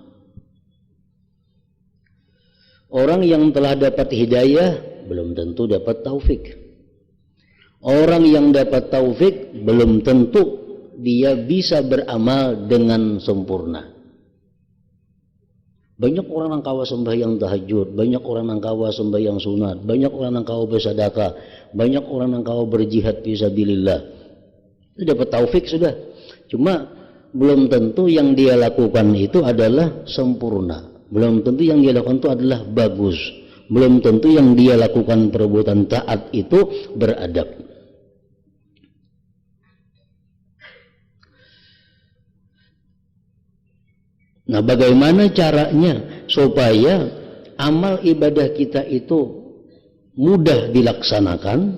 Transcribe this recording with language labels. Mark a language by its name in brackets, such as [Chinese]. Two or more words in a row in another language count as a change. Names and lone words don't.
[Indonesian] Orang yang telah dapat hidayah belum tentu dapat taufik. Orang yang dapat taufik belum tentu dia bisa beramal dengan sempurna. Banyak orang yang kawa sembahyang tahajud, banyak orang yang kawa sembahyang sunat, banyak orang yang kawa bersedekah, banyak orang yang kawa berjihad fisabilillah. Itu dapat taufik sudah. Cuma belum tentu yang dia lakukan itu adalah sempurna. Belum tentu yang dia lakukan itu adalah bagus. Belum tentu yang dia lakukan perbuatan taat itu beradab. Nah, bagaimana caranya supaya amal ibadah kita itu mudah dilaksanakan?